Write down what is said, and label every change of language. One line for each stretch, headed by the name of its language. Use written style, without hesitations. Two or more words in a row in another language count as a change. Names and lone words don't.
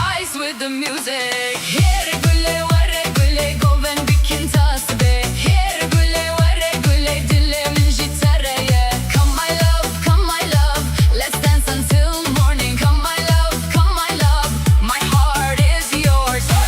English: dance with the music.
Kurdish: Here güle vare güle goven bikin tasbe. Here güle vare güle dilemin jitareye.
English: Come my love, let's dance until morning. Come my love, my heart is yours.